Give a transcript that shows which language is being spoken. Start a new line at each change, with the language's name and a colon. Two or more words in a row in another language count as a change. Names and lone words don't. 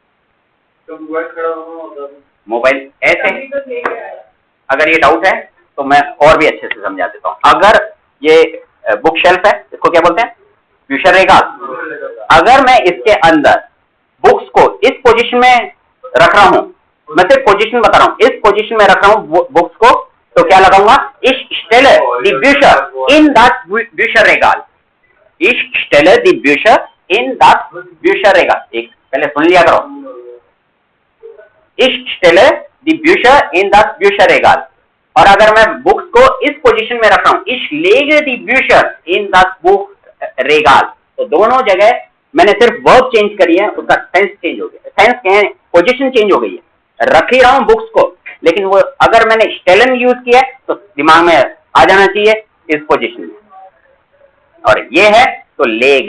Hindi: मोबाइल ऐसे, अगर ये डाउट है तो मैं और भी अच्छे से समझा देता हूं। अगर ये
English: book shelf
Hindi: है, इसको क्या बोलते हैं?
German: Bücher Regal.
Hindi: अगर मैं इसके अंदर बुक्स को इस पोजीशन में रख रहा हूं, मैं सिर्फ पोजीशन बता रहा हूं, इस पोजीशन में रख रहा हूं बुक्स को, तो क्या लगाऊंगा?
German: Ich stelle die Bücher in das Bücherregal. Ich stelle die Bücher in das Bücherregal.
Hindi: एक पहले सुन लिया करो।
German: Ich stelle die Bücher in das Bücherregal.
Hindi: और अगर मैं बुक्स को इस पोजीशन में रख रहा हूं,
German: Ich lege die Bücher in das Buchregal,
Hindi: तो दोनों जगह मैंने सिर्फ
English: verb change
Hindi: करी है, उसका
English: sense change
Hindi: हो गया, सेंस क्या है? पोजीशन चेंज हो गई है। रख ही रहा हूं बुक्स को, लेकिन वो अगर मैंने स्टेलन यूज किया है तो दिमाग में आ जाना चाहिए इस पोजीशन में, और ये है तो लेग।